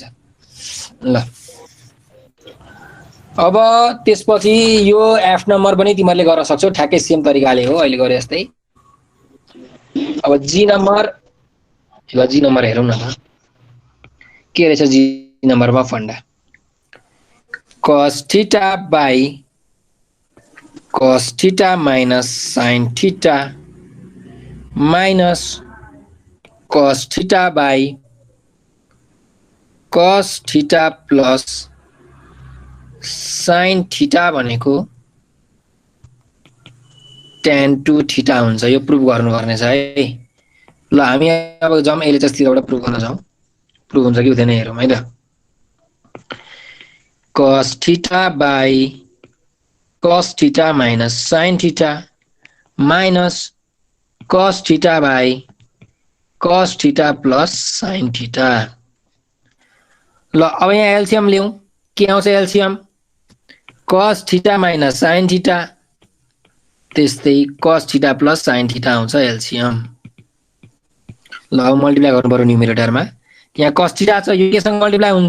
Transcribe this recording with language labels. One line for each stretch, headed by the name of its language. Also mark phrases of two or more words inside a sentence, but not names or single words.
Nepali: ल अब त्यसपछि यो एफ नम्बर पनि तिमीहरूले गर्न सक्छौ ठ्याक्कै सेम तरिकाले हो अहिले गरे जस्तै। अब जी नम्बर, ल जी नम्बर हेरौँ न त के रहेछ जी नम्बरमा फन्डा।
English: cos theta by cos theta minus sin theta minus cos theta by cos theta plus sin theta भनेको tan 2 theta हुन्छ।
Nepali: यो प्रुभ गर्नुपर्ने छ है। ल हामी अब जाउँ एलएचएस तिरबाट प्रुभ गर्न जाउँ, प्रुभ हुन्छ कि हुँदैन हेरौँ है त।
English: cos theta by cos theta minus sin theta minus cos theta by cos theta plus sin theta.
Nepali: ल अब यहाँ एलसीएम लिउँ, के आउँछ एलसीएम?
English: cos theta minus sin theta, त्यस्तै cos theta plus sin theta
Nepali: आउँछ एलसीएम। ल अब मल्टिप्लाई गर्नु पर्यो न्युमरेटरमा। यहाँ cos थीटा छ, यो केसँग मल्टिप्लाई हुन्छ?